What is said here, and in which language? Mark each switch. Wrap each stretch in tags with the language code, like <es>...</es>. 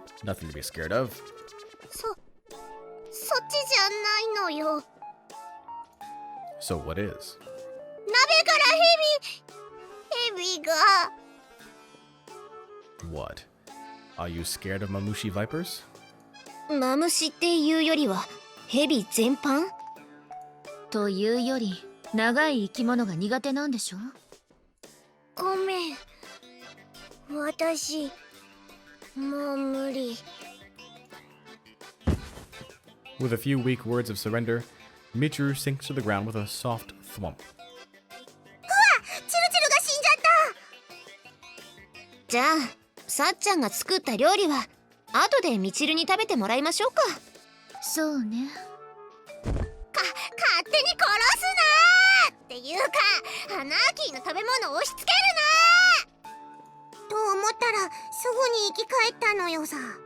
<en>Nothing to be scared of.</en> <ja>そっちじゃないのよ。</ja> <en>So what is?</en> <ja>鍋から蛇が。</ja> <en>What? Are you scared of Mamushi vipers?</en> <ja>マムシっていうよりはヘビ全般？というより、長い生き物が苦手なんでしょ？ごめん。私、もう無理。</ja> <en>With a few weak words of surrender, Michiru sinks to the ground with a soft thwump.</en> <ja>チルチルが死んじゃった。じゃあさっちゃんが作った料理は後でみちるに食べてもらいましょうか。そうね。勝手に殺すなーっていうか、アナーキーの食べ物を押し付けるなーと思ったらすぐに生き返ったのよさ。</ja>